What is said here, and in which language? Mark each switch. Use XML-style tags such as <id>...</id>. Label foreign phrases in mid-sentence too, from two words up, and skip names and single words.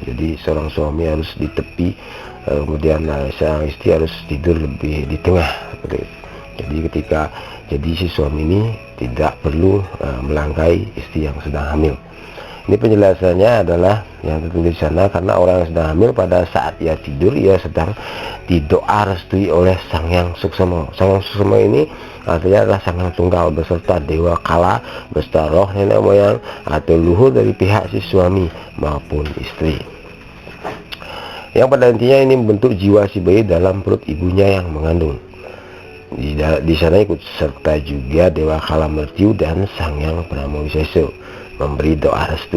<id>Jadi seorang suami harus di tepi, kemudian sang istri harus tidur lebih di tengah seperti itu. Jadi si suami ini tidak perlu melangkahi istri yang sedang hamil. Ini penjelasannya adalah yang tertulis di sana, karena orang yang sedang hamil pada saat ia tidur, ia sedang didoa restui oleh Sang Hyang Suksema. Sang Hyang Suksema ini artinya adalah Sang Hyang Tunggal beserta Dewa Kala beserta roh nenek moyang atau luhur dari pihak si suami maupun istri. Yang pada intinya ini membentuk jiwa si bayi dalam perut ibunya yang mengandung. Di sana ikut serta juga Dewa Kala Mertiu dan Sang Hyang Brahmawisesa memberi doa restu.</id>